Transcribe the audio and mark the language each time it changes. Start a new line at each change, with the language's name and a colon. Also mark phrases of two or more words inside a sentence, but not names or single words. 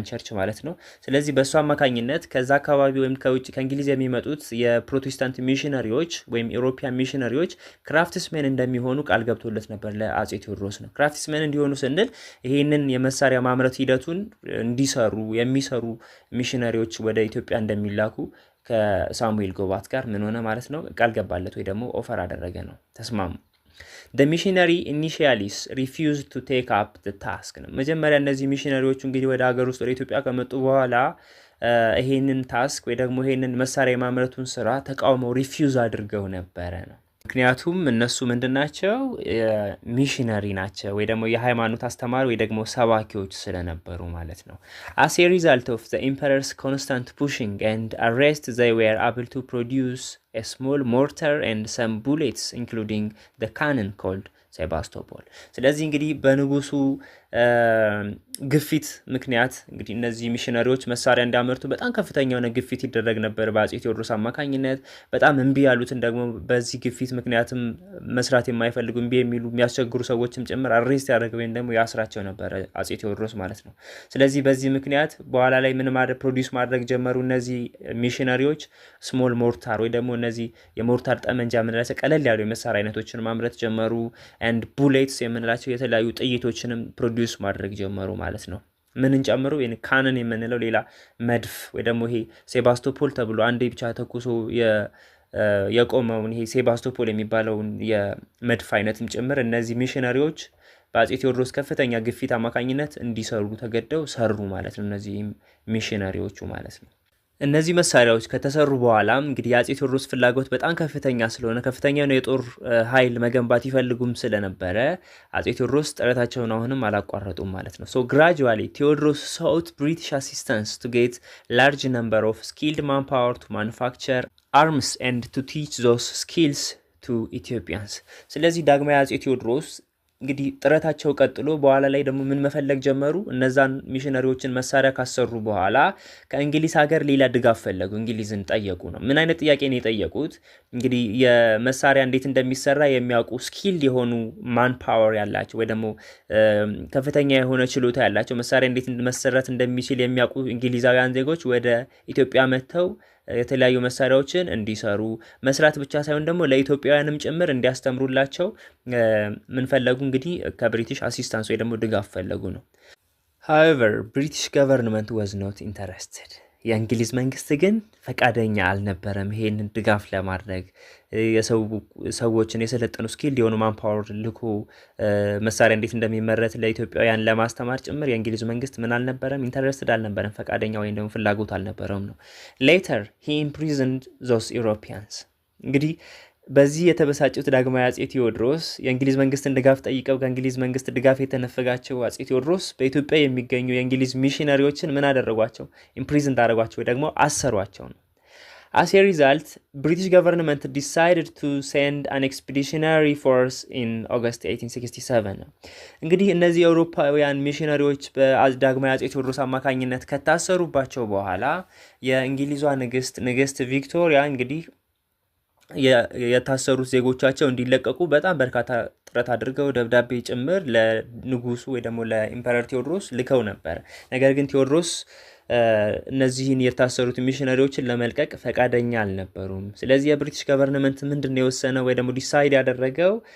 Amharic: ቸርች ማለት ነው። ስለዚህ በእሱ አማካኝነት ከዛ አካባቢ ወይም ከውጭ ከእንግሊዝ የሚመጡት የፕሮቴስታንት ሚሽነሪዎች ወይም ኢሮፒያን ሚሽነሪዎች ክራፍትስሜን እንደሚሆኑ ቃል ገብቶለት ነበር ለአፄ ቴዎድሮስ ነው። ክራፍትስሜን እንዲሆኑ ስንል ይህንን የመሳሪያ ማምረት ሂደቱን የሚሰሩ ሚሽነሪዎች ወደ ኢትዮጵያ እንደሚላኩ ከሳሙኤል ጎባት ጋር ምን ሆነ ማለት ነው ቃል ገባለት ወይ ደግሞ ኦፈር አደረገ ነው። ተስማሙ።
English: The missionary initially refused to take up the task
Amharic: ነው። መጀመሪያ እነዚህ ሚሽነሪዎቹ እንግዲህ ወደ ሀገር ውስጥ ወደ ኢትዮጵያ ከመጡ በኋላ ይሄንን ታስክ ወይ ደግሞ ይሄንን መሳሪያ የማምረቱን ስራ ተቃውመው ሪፊውዝ አድርገው ነበረ ነው። ምክንያቱም እነሱ ምንድናቸው? ሚሽነሪ ናቸው ወይ ደግሞ የሃይማኖት አስተማሪ ወይ ደግሞ ሰባኪዎች ስለነበሩ ማለት ነው።
English: As a result of the emperor's constant pushing and arrest, they were able to produce a small mortar and some bullets, including the cannon called
Amharic: ሴባስቶፖል። ስለዚህ እንግዲህ በንጉሱ ግፊት ምክንያት እንግዲህ እነዚህ ሚሽነሪዎች መሳሪያ እንዲያመርቱ በጣም ከፍተኛ የሆነ ግፊት ይደረግ ነበር በአፄ ቴዎድሮስ አማካኝነት። በጣም እምቢ ያሉትን ደግሞ በዚህ ግፊት ምክንያትም መስራት የማይፈልጉ እምቢ የሚሉ የሚያስቸግሩ ሰዎችም ጭምር አሬስት ያደረገ ወይም ደግሞ ያስራቸው ነበር አፄ ቴዎድሮስ ማለት ነው። ስለዚህ በዚህ ምክንያት በኋላ ላይ ምን ፕሮዲውስ ማድረግ ጀመሩ እነዚህ ሚሽነሪዎች
English: small mortar
Amharic: ወይ ደግሞ እነዚህ የሞርታር ጠመንጃ የምንላቸው ቀለል ያሉ የመሳሪያ አይነቶችን ማምረት ጀመሩ።
English: and bullets
Amharic: የምንላቸው የተለያዩ ጥይቶችንም ፕሮዲውስ ማድረግ ጀመሩ ማለት ነው። ምንን ጨምሮ ካነን የምንለው ሌላ መድፍ ወይ ደግሞ ይሄ ሴባስቶፖል ተብሎ አንዴ ብቻ ተኩሶ የቆመውን ይሄ ሴባስቶፖል የሚባለውን የመድፍ አይነትም ጭምር እነዚህ ሚሽነሪዎች በአፄ ቴዎድሮስ ከፍተኛ ግፊት አማካኝነት እንዲሰሩ ተገደው ሰሩ ማለት ነው። እነዚህ ሚሽነሪዎቹ ማለት ነው። እነዚህ መሳሪያዎች ከተሰሩ በኋላም እንግዲህ የአፄ ቴዎድሮስ ፍላጎት በጣም ከፍተኛ ስለሆነ ከፍተኛ ነው የጦር ኃይል መገንባት ይፈልጉም ስለነበረ አፄ ቴዎድሮስ ጥረታቸውን አሁንም አላቋረጡም ማለት ነው።
English: so gradually Theodros sought British assistance to get large number of skilled manpower to manufacture arms and to teach those skills to Ethiopians።
Amharic: ስለዚህ ዳግማዊ አፄ ቴዎድሮስ እንግዲህ ጥረታቸው ቀጥሎ በኋላ ላይ ደግሞ ምን መፈለግ ጀመሩ? እነዛን ሚሽነሪዎችን መሳሪያ ካሰሩ በኋላ ከእንግሊዝ ሀገር ሌላ ድጋፍ ፈለጉ። እንግሊዝን ጠየቁ ነው። ምን አይነት ጥያቄ ነው የጠየቁት? እንግዲህ የመሳሪያ እንዴት እንደሚሰራ የሚያውቁ ስኪልድ የሆኑ
English: man power
Amharic: ያላቸው ወይ ደግሞ ከፍተኛ የሆነ ችሎታ ያላቸው መሳሪያ እንዴት መሰራት እንደሚችል የሚያውቁ እንግሊዛውያን ዜጎች ወደ ኢትዮጵያ መጥተው የተለያዩ መሳሪያዎችን እንዲሰሩ መስራት ብቻ ሳይሆን ደግሞ ለኢትዮጵያውያንም ጭምር እንዲያስተምሩላቸው ምን ፈለጉ? እንግዲህ ከብሪቲሽ አሲስታንስ ወይ ደግሞ ድጋፍ ፈለጉ ነው።
English: however British government was not interested።
Amharic: የእንግሊዝ መንግስት ግን ፈቃደኛ አልነበረም ይሄንን ድጋፍ ለማድረግ። ሰዎችን የሰለጠኑ ስኪል የሆኑ ማንፓወር ልኮ መሳሪያ እንዴት እንደሚመረት ለኢትዮጵያውያን ለማስተማር ጭምር የእንግሊዝ መንግስት ምን አልነበረም? ኢንተረስትድ አልነበረም፣ ፈቃደኛ ወይም ደግሞ ፍላጎት አልነበረም ነው።
English: later he imprisoned those Europeans።
Amharic: እንግዲህ በዚህ የተበሳጩት ዳግማዊ አጼ ቴዎድሮስ የእንግሊዝ መንግስትን ድጋፍ ጠይቀው ከእንግሊዝ መንግስት ድጋፍ የተነፈጋቸው አጼ ቴዎድሮስ በኢትዮጵያ የሚገኙ የእንግሊዝ ሚሽነሪዎችን ምን አደረጓቸው? ኢምፕሪዝን እንዳደረጓቸው ወይ ደግሞ አሰሯቸው ነው።
English: As a result, British government decided to send an expeditionary force in August 1867.
Amharic: እንግዲህ እነዚህ የአውሮፓውያን ሚሽነሪዎች በዳግማዊ አጼ ቴዎድሮስ አማካኝነት ከታሰሩባቸው በኋላ የእንግሊዟ ንግስት ቪክቶሪያ እንግዲህ የታሰሩት ዜጎቻቸው እንዲለቀቁ በጣም በርካታ ጥረት አድርገው ደብዳቤ ጭምር ለንጉሱ ወይ ደግሞ ለኢምፐረር ቴዎድሮስ ልከው ነበር። ነገር ግን ቴዎድሮስ እነዚህን የታሰሩት ሚሽነሪዎችን ለመልቀቅ ፈቃደኛ አልነበሩም። ስለዚህ የብሪቲሽ ገቨርንመንት ምንድነው የወሰነው ወይ ደግሞ ዲሳይድ ያደረገው